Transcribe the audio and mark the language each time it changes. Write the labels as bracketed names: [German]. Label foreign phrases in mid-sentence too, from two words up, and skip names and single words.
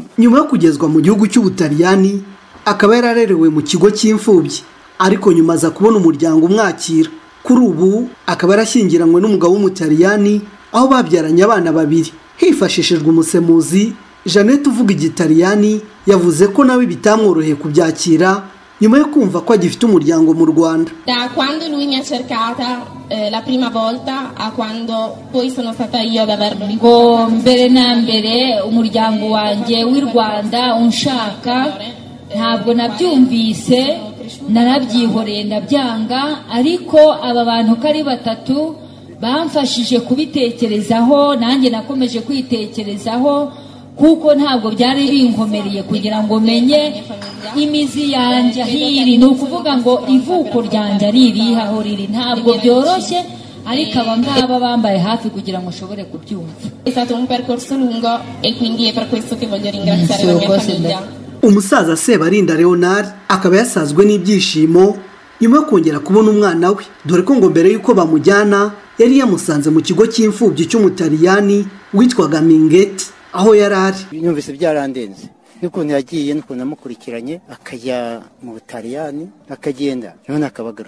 [Kinyarwanda] Nyuma yo kugezwa mu gihugu cy'Ubutaliyani akaba yararerewe mu kigo cy'imfubyi, ariko nyuma za kubona umuryango umwakira. Kuri ubu akaba yarashyingiranywe n'umugabo w'Umutaliyani aho babyaranye abana 2. Hifashishijwe umusemuzi, Jeannette uvuga Igitaliyani yavuze ko nawe bitamworoheye kubyakira nyuma yo kumva ko agifite umuryango mu Rwanda. [Italian] Da quando lui mi ha cercata la prima volta a quando poi sono stata io ad averlo [Kinyarwanda] ngo mbere na mbere umuryango wanjye w'i Rwanda unshaka, ntabwo nabyumvise, narabyihoreye ndabyanga, ariko aba bantu kari 3 bamfashije kubitekerezaho, nanjye nakomeje kwitekerezaho kuko ntabwo byari binkomereye kugira ngo menye imizi yanjye hiri, ni ukuvuga ngo ivuko ryanjye ari iriha aho riri, ntabwo byoroshye, ariko abangaba bambaye hafi kugira ngo nshobore kubyumva. [Italian] È stato un percorso lungo e quindi è per questo che voglio ringraziare la mia famiglia. [Kinyarwanda] Umusaza Sebarinda Leonard akaba yasazwe n'ibyishimo nyuma yo kongera kubona umwana we, dore ko ngo mbere yuko bamujyana yari yamusanze mu kigo cy'imfubyi cy'Umutaliyani witwaga Mingeti aho yarari. Nyumvise byarandenze n'ukuntu yagiye n'ukuntu amukurikiranye akajya mu Butaliyani akagenda none akabagara.